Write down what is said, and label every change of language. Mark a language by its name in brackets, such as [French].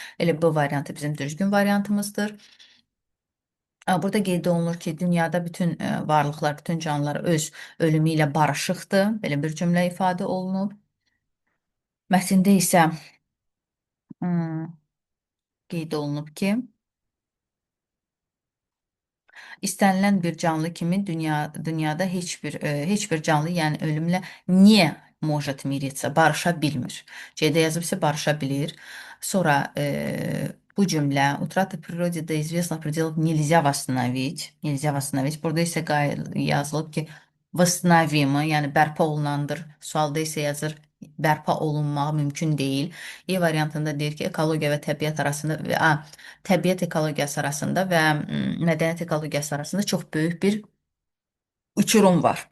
[Azerbaijani] Elə bu variantı bizim düzgün variantımızdır. Burada qeyd olunur ki, dünyada bütün varlıqlar, bütün canlılar öz ölümü ilə barışıqdır. Belə bir cümlə ifadə olunub. Mətndə isə qeyd olunub ki, istənilən bir canlı kimi dünyada heç bir canlı, yəni ölümlə niyə [Russian] может мириться, [Azerbaijani] barışa bilmir. C-də yazıbsa barışa bilir. Sonra bu cümlə [Russian] утрата природе до известных пределов нельзя восстановить. Nельзя восстановить. [Azerbaijani] Burada isə yazılıb ki, [Russian] восстановимо, [Azerbaijani] yəni bərpa olunandır. Sualda isə yazır bərpa olunmağı mümkün deyil. E variantında deyir ki, ekologiya və təbiət arasında təbiət ekologiyası arasında və mədəniyyət ekologiyası arasında çox böyük bir uçurum var.